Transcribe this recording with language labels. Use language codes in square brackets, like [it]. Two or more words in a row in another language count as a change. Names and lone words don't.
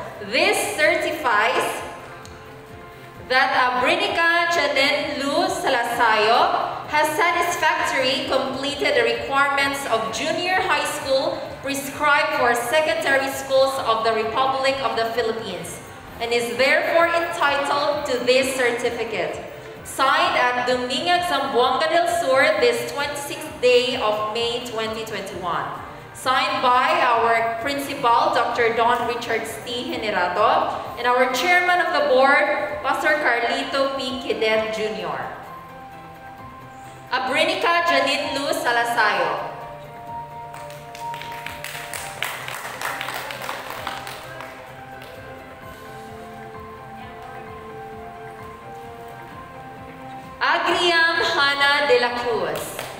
[en] This certifies that Abrinica Janen Lu Salasayo has satisfactorily completed the requirements of junior high school prescribed for secondary schools of the Republic of the Philippines and is therefore entitled to this certificate. Signed at Dumingag, Zamboanga del Sur this 26th day of May 2021. Signed by our Principal, Dr. Don Richards T. Generato, and our Chairman of the Board, Pastor Carlito P. Kidet Jr. Abrinica Janin Lu Salasayo. Agriam Hana de la Cruz.